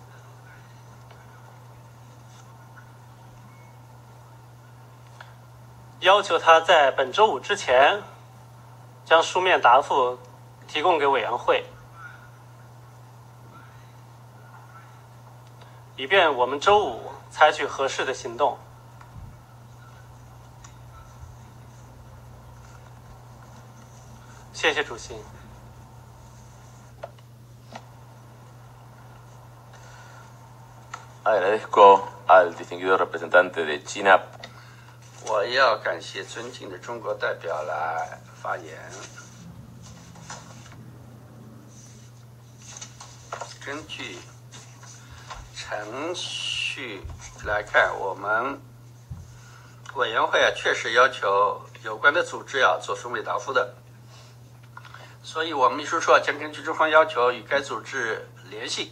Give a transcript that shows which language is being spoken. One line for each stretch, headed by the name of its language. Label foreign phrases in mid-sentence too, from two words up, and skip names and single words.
Chinese: 要求他在本周五之前将书面答复提供给委员会，以便我们周五采取合适的行动。谢谢主席。
Spanish: Agradezco al distinguido representante de China.
Chinese: 我要感谢尊敬的中国代表来发言。根据程序来看，我们委员会确实要求有关的组织做书面答复的，所以我们秘书处将根据中方要求与该组织联系。